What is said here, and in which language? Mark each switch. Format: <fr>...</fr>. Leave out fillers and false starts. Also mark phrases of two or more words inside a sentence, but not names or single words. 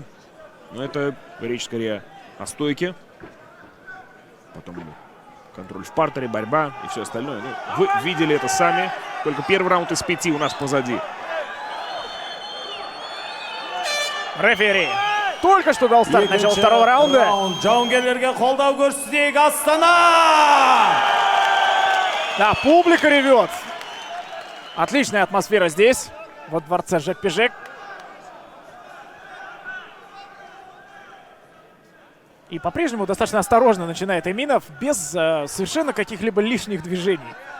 <ru>Но это речь скорее о стойке. Потом контроль в партере, борьба и все остальное. Ну, вы видели это сами. Только первый раунд из 5 у нас позади. Рефери только что дал старт начала второго раунда.</ru> <kk>Жауынгерлерге қолдау көрсетейік, Астана!</kk> <ru>Да, публика ревет. Отличная атмосфера здесь, во дворце Жекпи-Жек. И по-прежнему достаточно осторожно начинает Эминов, без совершенно каких-либо лишних движений.</ru>